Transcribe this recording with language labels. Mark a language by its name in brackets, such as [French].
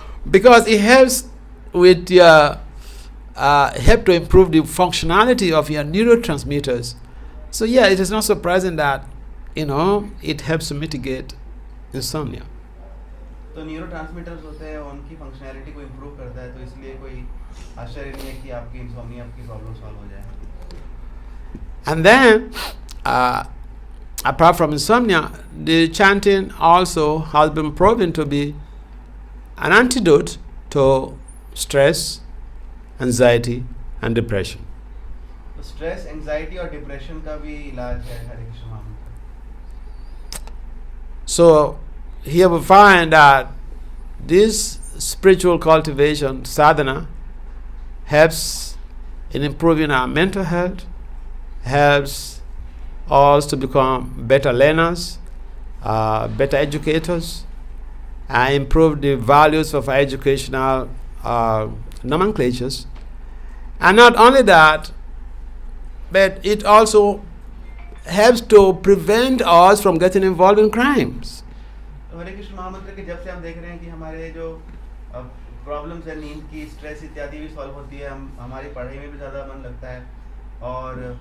[English] Because it helps with your help to improve the functionality of your neurotransmitters. So yeah, it is not surprising that it helps to mitigate insomnia. [Hindi] तो neurotransmitters होते हैं, उनकी functionality को improve करता है, तो इसलिए कोई आश्चर्य नहीं है कि आपकी इंसोम्निया की प्रॉब्लम सॉल्व हो जाए. [English] And then, apart from insomnia, the chanting also has been proven to be an antidote to stress, anxiety, and depression. [Hindi] तो स्ट्रेस, एंजाइटी और डिप्रेशन का भी इलाज है हरे कृष्ण महामंत्र. [English] So here we find that this spiritual cultivation, sadhana, helps in improving our mental health, helps us to become better learners, better educators, and improve the values of our educational nomenclatures. And not only that, but it also helps to prevent us from getting involved in crimes. [Hindi] तो हरे कृष्ण महामंत्र के जब से हम देख रहे हैं कि हमारे जो प्रॉब्लम्स है, नींद की, स्ट्रेस इत्यादि भी सॉल्व होती है, हमारी पढ़ाई में भी ज़्यादा मन लगता है, और